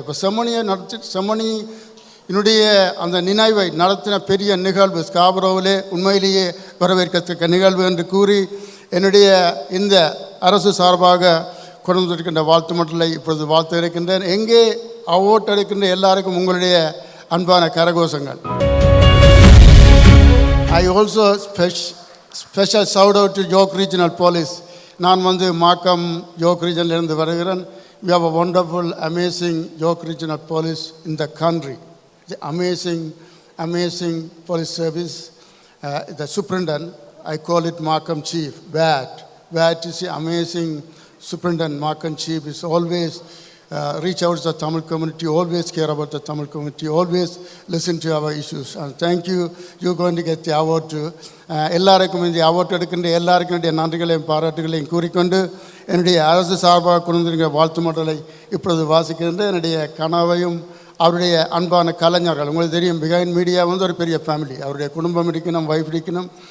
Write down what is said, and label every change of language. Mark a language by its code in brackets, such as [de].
[ta] இப்போ செம்மணியினுடைய அந்த நினைவை நடத்தின பெரிய நிகழ்வு ஸ்காபரோவிலே உண்மையிலேயே வரவேற்கத்தக்க நிகழ்வு என்று கூறி என்னுடைய இந்த அரசு சார்பாக கொண்டு வந்திருக்கின்ற வாழ்த்து மட்டலை இப்பொழுது வாழ்த்து இருக்கின்றேன். எங்கே அவார்ட் எடுக்கின்ற எல்லாருக்கும் உங்களுடைய அன்பான கரகோஷங்கள். [en] I also special shout out to York Regional Police. [ta] நான் மாக்கம் York Regional இருந்து வருகிறேன். [en] We have a wonderful, amazing York Regional Police in the country. The amazing police service. The superintendent, I call it Markham Chief, Bat is the amazing superintendent. Markham Chief is always reach out to the Tamil community, always care about the Tamil community, always listen to our issues. And thank you. You're going to get the award too. [ta] எல்லாருக்கும் இந்த award எடுக்கின்ற எல்லாருக்கும் என்னுடைய நன்றிகளையும் பாராட்டுகளையும் கூறிக்கொண்டு என்னுடைய அரசு சார்பாக கொண்டிருக்கிற வாழ்த்து மடலை இப்பொழுது வாசிக்கின்ற என்னுடைய கனவையும் அவருடைய அன்பான கலைஞர்கள். உங்களுக்கு தெரியும் பிஹைண்ட் மீடியா ஒரு பெரிய ஃபேமிலி. அவருடைய குடும்பம் இருக்கணும், வைஃப் இருக்கணும்,